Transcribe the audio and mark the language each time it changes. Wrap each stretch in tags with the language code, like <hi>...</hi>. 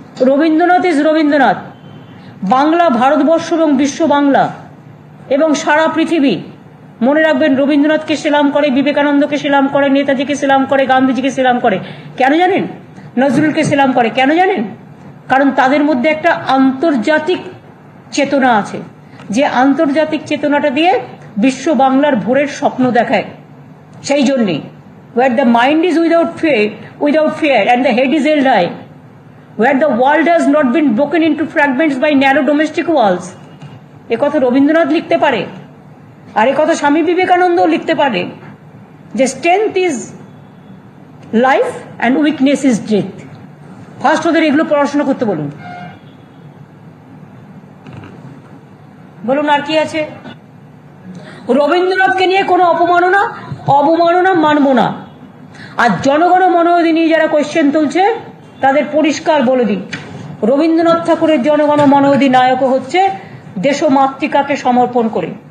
<bn>Rabindranath is Rabindranath. Bangla Bharatvarsha এবং বিশ্ব বাংলা এবং সারা পৃথিবী মনে রাখবেন, রবীন্দ্রনাথকে সেলাম করে, বিবেকানন্দকে সেলাম করে, নেতাজিকে সেলাম করে, গান্ধীজিকে সেলাম করে। কেন জানেন? নজরুলকে সেলাম করে। কেন জানেন? কারণ তাদের মধ্যে একটা আন্তর্জাতিক চেতনা আছে, যে আন্তর্জাতিক চেতনাটা দিয়ে বিশ্ব বাংলার ভোরের স্বপ্ন দেখায়। সেই জন্যেই</bn> <en>where the mind is without fear and the head is held high, where the world has not been broken into fragments by narrow domestic walls,</en> <bn>এ কথা রবীন্দ্রনাথ লিখতে পারে, আর এ কথা স্বামী বিবেকানন্দও লিখতে পারে, যে</bn> <en>Strength is life and weakness is death.</en> <bn>First ওদের এগুলো পড়াশোনা করতে বলুন। বলুন আর কি আছে? রবীন্দ্রনাথকে নিয়ে কোনো অবমাননা মানব না। আর জনগণ মনোধি নিয়ে যারা কোয়েশ্চেন তুলছে তাদের পরিষ্কার বলে দিই, রবীন্দ্রনাথ ঠাকুরের জনগণ মনোধি নায়কও হচ্ছে দেশমাতৃকাকে সমর্পণ করে।</bn>